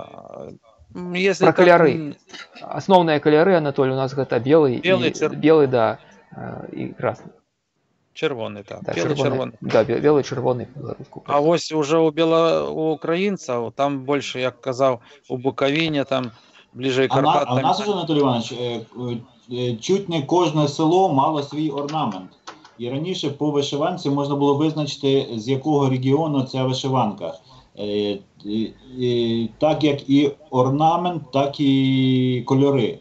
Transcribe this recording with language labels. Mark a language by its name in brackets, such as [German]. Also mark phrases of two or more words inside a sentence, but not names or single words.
[Belarusian] Про каляри. Основныя каляри, Анатолий, у нас гэта белый, да, і красный. Чырвоны, так. Да, чырвоны. Да, белый, чырвоны беларуску. А вось уже у украінцаў, там больше, як казаў, у Буковине, там ближэй Карпат. [Ukrainian] А у нас уже, Анатолій Іванович, чуть не кожне село мало свій орнамент. І раніше по вишиванці можна було визначити, з якого регіону ця вишиванка. Так як і орнамент, так і кольори.